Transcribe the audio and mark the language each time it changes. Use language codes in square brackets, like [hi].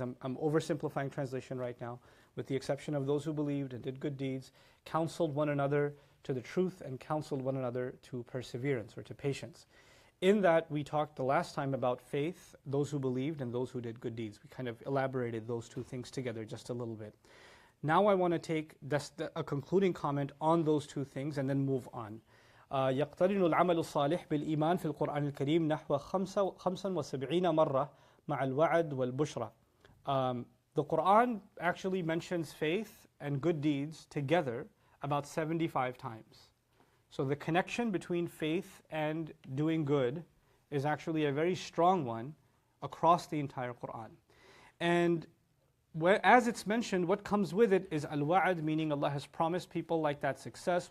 [en] I'm oversimplifying translation right now. With the exception of those who believed and did good deeds, counseled one another to the truth and counseled one another to perseverance or to patience. In that, we talked the last time about faith, those who believed and those who did good deeds. We kind of elaborated those two things together just a little bit. Now I want to take a concluding comment on those two things and then move on. [ar] يقترن العمل الصالح بالإيمان في القرآن الكريم نحو 75 مرة مع الوعد والبشرى. [en] The Quran actually mentions faith and good deeds together about 75 times. So the connection between faith and doing good is actually a very strong one across the entire Quran. And as it's mentioned, what comes with it is al-wa'ad, meaning Allah has promised people like that success.